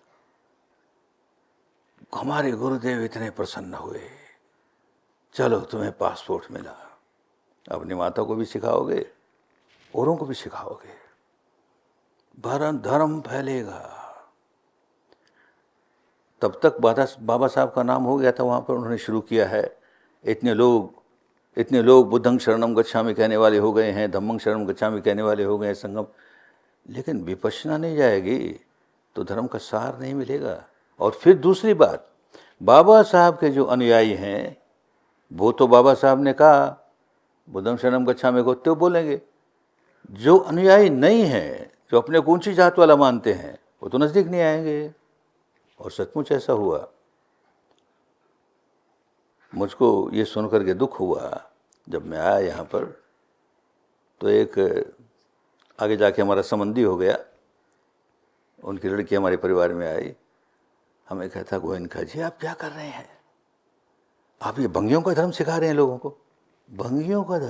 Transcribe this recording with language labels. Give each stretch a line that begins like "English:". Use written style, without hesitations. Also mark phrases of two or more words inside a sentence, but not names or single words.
Hindi: हमारे गुरुदेव इतने प्रसन्न हुए, चलो तुम्हें पासपोर्ट मिला, अपनी माता को भी सिखाओगे, औरों को भी सिखाओगे, धर्म फैलेगा। तब तक बाबा साहब का नाम हो गया था, वहाँ पर उन्होंने शुरू किया है। इतने लोग
Pali: बुद्धं शरणम गच्छामि
Hindi: कहने वाले हो गए हैं,
Pali: धम्मं शरणम गच्छामि
Hindi: कहने वाले हो गए हैं, संगम। लेकिन विपश्यना नहीं जाएगी तो धर्म का सार नहीं मिलेगा। और फिर दूसरी बात, बाबा साहब के जो अनुयायी हैं वो तो बाबा साहब ने कहा
Pali: बुद्धं शरणम गच्छामि
Hindi: को तो बोलेंगे। जो अनुयायी नहीं हैं, जो अपने को ऊंची जात वाला मानते हैं, वो तो नज़दीक नहीं आएंगे। और सचमुच ऐसा हुआ। मुझको ये सुनकर के दुख हुआ जब मैं आया यहाँ पर, तो एक आगे जाके हमारा संबंधी हो गया, उनकी लड़की हमारे परिवार में आई, हमें कहता गोयनका जी आप क्या कर रहे हैं, आप ये भंगियों का धर्म सिखा रहे हैं लोगों को।